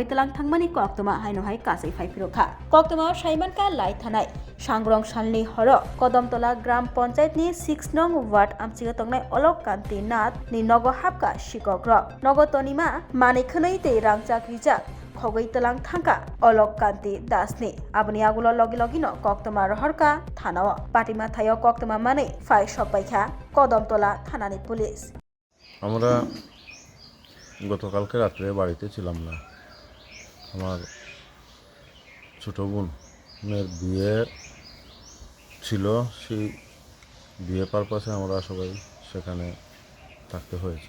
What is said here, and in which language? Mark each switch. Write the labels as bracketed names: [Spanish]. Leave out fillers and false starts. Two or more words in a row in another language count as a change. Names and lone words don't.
[Kok Borok] tlang thangmani koktoma haino hai kasai phaiphirokha koktoma saimanka lai thanai sangrong salni horo Kodamtola gram panchayat ni 6 nong ward amchiga tongnai Olok Kanti Nath ni nogo hapka Shikok rok nogo tonima manei khwnui tei rangchak rijak khogoi tlang thangka Olok Kanti Dasni aboni agulo logi no koktoma rohorka thanao patima thayo koktoma manei phai sopaikha Kodamtola thanani police [Bangla] আমরা গতকালকে রাত্রে বাড়িতে ছিলাম না। আমার ছোট বোনের বিয়ে ছিল, সেই বিয়ে পারপাসে আমরা সবাই সেখানে থাকতে হয়েছে।